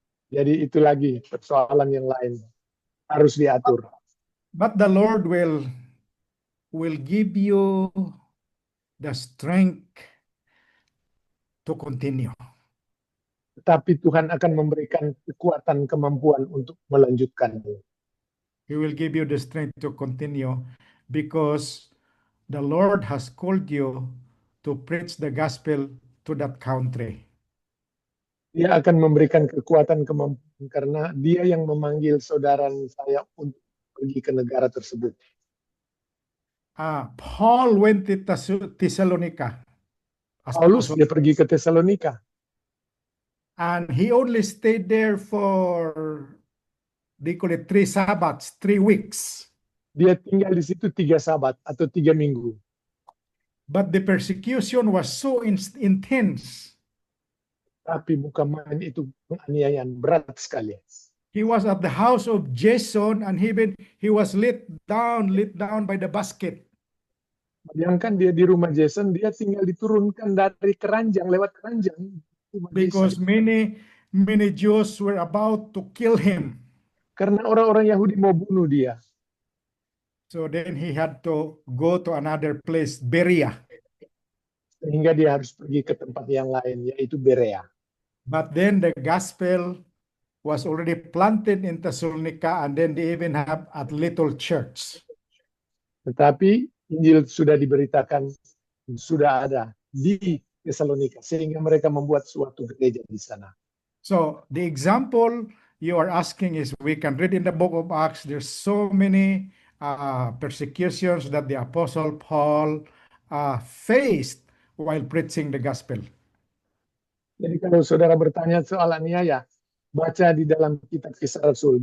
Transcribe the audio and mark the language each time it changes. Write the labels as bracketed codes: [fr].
[id] Jadi itu lagi persoalan yang lain harus diatur. [en] But the Lord will give you the strength to continue. [id] Tetapi Tuhan akan memberikan kekuatan, kemampuan untuk melanjutkan. [en] He will give you the strength to continue because the Lord has called you to preach the gospel to that country. [id] Dia akan memberikan kekuatan, kemampuan karena dia yang memanggil saudara saya untuk pergi ke negara tersebut. [en] Paul went to Thessalonica. [id] Paulus dia pergi ke Tesalonika. [en] And he only stayed there for, they call it 3 Sabbaths, 3 weeks. [id] Dia tinggal di situ 3 Sabat atau 3 minggu. [en] But the persecution was so intense. [id] Tapi bukan main, itu penganiayaan berat sekali. [en] He was at the house of Jason and he was lit down by the basket. [id] Bayangkan dia di rumah Jason, dia tinggal diturunkan dari keranjang, lewat keranjang. [en] Because many Jews were about to kill him. [id] Karena orang-orang Yahudi mau bunuh dia. [en] So then he had to go to another place, Berea. [id] Sehingga dia harus pergi ke tempat yang lain, yaitu Berea. [en] But then the gospel was already planted in Thessalonica, and then they even have a little church. [id] Tetapi Injil sudah diberitakan, sudah ada di Tesalonika, sehingga mereka membuat suatu gereja di sana. [en] So the example you are asking is, we can read in the book of Acts, there's so many persecutions that the Apostle Paul faced while preaching the gospel. [id] Jadi kalau saudara bertanya soal aniaya, baca di dalam kitab Kisah Rasul.